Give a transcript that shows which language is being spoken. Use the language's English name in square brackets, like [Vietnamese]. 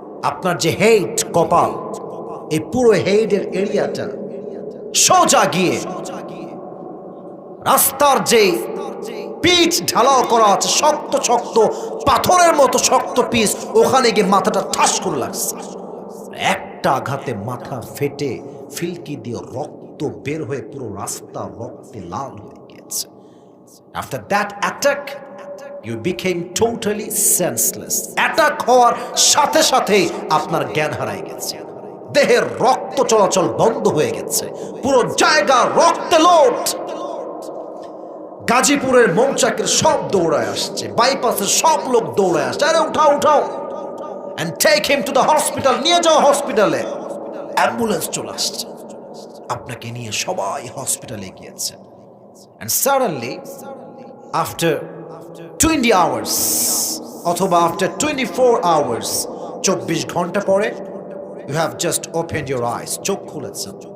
[Bangla] আপনার যে হেড, কপাল, এই পুরো হেডের এরিয়াটা সোজা গিয়ে রাস্তার যে পিচ ঢালাও করা আছে, শক্ত শক্ত পাথরের মতো শক্ত পিচ, ওখানে গিয়ে মাথাটা ঠাস করে লাগছে। একটা আঘাতে মাথা ফেটে ফিলকি দিয়ে রক্ত বের হয়ে পুরো রাস্তা রক্তে লাল হয়ে গেছে। [English] After that attack you became totally senseless. [Bangla] Attack হওয়ার সাথে সাথেই আপনার জ্ঞান হারাই গেছে, দেহের রক্ত চলাচল বন্ধ হয়ে গেছে, পুরো জায়গা রক্তে লোট। গাজীপুরের মৌচাকের সব দৌড়ায় আসছে, বাইপাসের সব লোক দৌড়ায় আসছে, আরে উঠাও উঠাও, [English] and take him to the hospital, [Bangla] নিয়ে যাও হসপিটালে। অ্যাম্বুলেন্স চলে আসছে, আপনাকে নিয়ে সবাই হসপিটালে গিয়েছে। [English] and suddenly after 20 hours [Bangla] অথবা [English] after 24 hours, [Bangla] 24 ঘন্টা পরে, [English] you have just opened your eyes, [Bangla] চোখ খুলেছেন।